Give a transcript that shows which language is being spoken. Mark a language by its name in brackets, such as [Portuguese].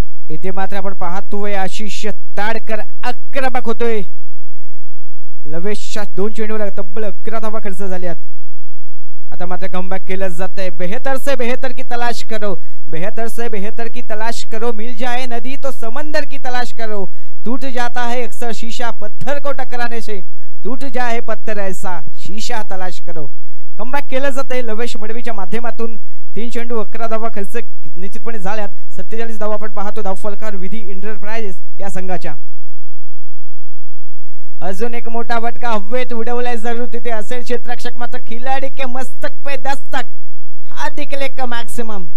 [Marathi] इथे मात्र आपण पाहतोय आशिष ताडकर आक्रमक होतोय. लवेशच्या 2 चेंडूवर तब्बल 11 धावा खर्च झाल्यात. आता मात्र कमबॅक केलं जात आहे. [Hindi] बेहतर से बेहतर की तलाश करो, बेहतर से बेहतर की तलाश करो, मिल जाए नदी तो समंदर की तलाश करो, टूट जाता है अक्सर शीशा पत्थर को टकराने से, टूट जाए पत्थर ऐसा शीशा तलाश करो. [Marathi] कमबॅक केलं जात आहे लवेश मडवीच्या माध्यमातून. 3 चेंडू 11 धावा खर्च निश्चितपणे झाल्यात. 47 धावा आपण पाहतो धावफलकार विधी एंटरप्राइजेस या संघाच्या. अजून एक मोठा फटका हवेत उडवलाय जरूर तिथे असेल क्षेत्ररक्षक, मात्र [Hindi] खिलाडी के मस्तक पे दस्तक हा दिखले का मॅक्सिमम.